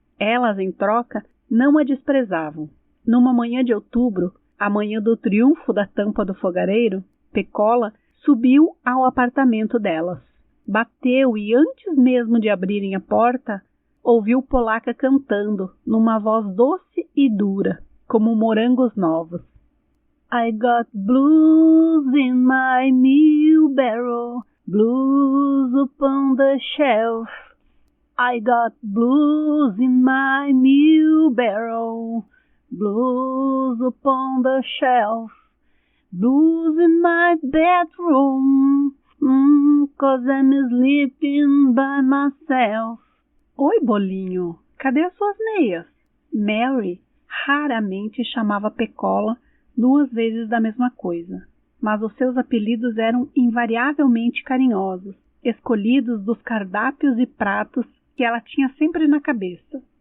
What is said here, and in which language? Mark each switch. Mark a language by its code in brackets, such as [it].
[pt] Elas, em troca, não a desprezavam. Numa manhã de outubro, a manhã do triunfo da tampa do fogareiro, Pecola subiu ao apartamento delas. Bateu e, antes mesmo de abrirem a porta, ouviu Polaca cantando, numa voz doce e dura, como morangos novos. [en] I got blues in my meal barrel, blues upon the shelf. I got blues in my meal barrel, blues upon the shelf. Blues in my bedroom, 'cause I'm sleeping by myself. [pt] Oi, bolinho, cadê as suas meias? Mary raramente chamava Pecola 2 vezes da mesma coisa, mas os seus apelidos eram invariavelmente carinhosos, escolhidos dos cardápios e pratos que ela tinha sempre na cabeça.